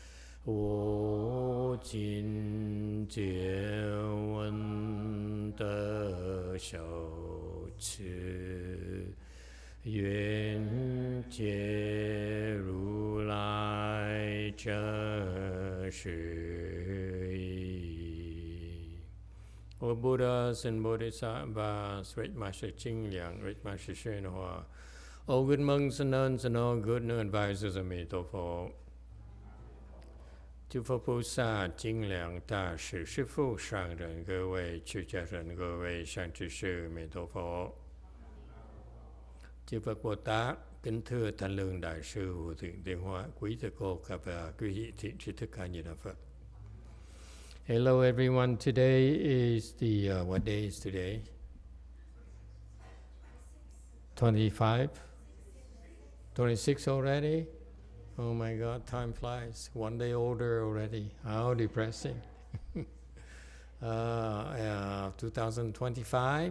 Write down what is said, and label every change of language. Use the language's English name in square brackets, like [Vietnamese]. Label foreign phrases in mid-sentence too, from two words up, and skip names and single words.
[English] wo jin jie wen de xiao qi Yuan Jie Ru Lai Zhe Shi Yi. O Buddhas and Bodhisattvas, Great Master Ching Liang, Great Master YongHua, all good monks and nuns and all good new advisors of Emitofuo. [Chinese] 诸佛菩萨、精良大士、师父、上人、各位出家人、各位善知识、弥陀佛。 [Vietnamese] Chư Phật Bồ Tát, kính thưa Thanh Lương Đại sư Hữu Thiện Tiên Hóa, quý thầy cô và quý vị thiện tri thức A Di Đà Phật. [English] Hello everyone. Today is the what day is today? 25, 26 already. Oh my God, time flies. One day older already. How depressing. 2025.